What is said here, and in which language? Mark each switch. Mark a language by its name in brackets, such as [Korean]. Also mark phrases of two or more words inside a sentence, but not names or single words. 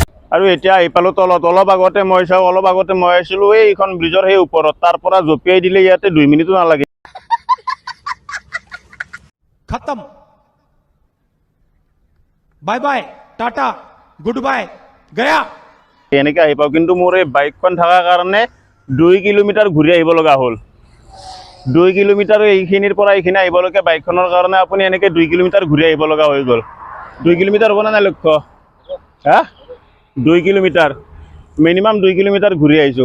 [Assamese] আৰু এতিয়া আহি পালোঁ তলত। অলপ আগতে মই চাওঁ, অলপ আগতে মই আছিলোঁ এইখন ব্ৰিজৰ সেই ওপৰত, তাৰ পৰা জঁপিয়াই দিলে ইয়াতে 2 মিনিটো নালাগে। [Hindi] खत्म [English] bye bye tata good bye [Hindi] गया [Assamese] এনেকৈ আহি পাওঁ, কিন্তু মোৰ এই বাইকখন থকাৰ কাৰণে 2 কিলোমিটাৰ ঘূৰি আহিব লগা হ'ল। 2 কিলোমিটাৰ এইখিনিৰ পৰা এইখিনি আহিবলৈকে বাইকখনৰ কাৰণে আপুনি এনেকৈ 2 কিলোমিটাৰ ঘূৰি আহিব লগা হৈ গ'ল। 2 কিলোমিটাৰ হ'ব নে নাই লক্ষ্য? হা 2 কিলোমিটাৰ মিনিমাম 2 কিলোমিটাৰ ঘূৰি আহিছোঁ।